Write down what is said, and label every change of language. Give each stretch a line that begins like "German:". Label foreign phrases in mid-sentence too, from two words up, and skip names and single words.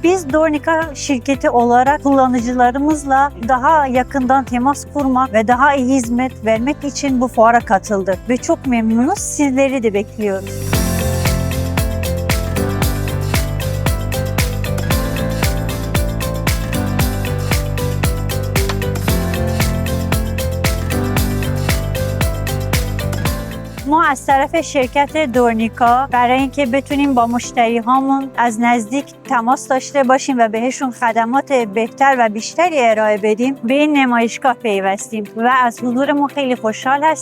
Turkish: Biz Dornica şirketi olarak kullanıcılarımızla daha yakından temas kurmak ve daha iyi hizmet vermek için bu fuara katıldık ve çok memnunuz. Sizleri de bekliyoruz.
Persian: ما از طرف شرکت دورنیکا برای اینکه بتونیم با مشتری هامون از نزدیک تماس داشته باشیم و بهشون خدمات بهتر و بیشتری ارائه بدیم به این نمایشگاه پیوستیم و از حضورمون خیلی خوشحال هستیم.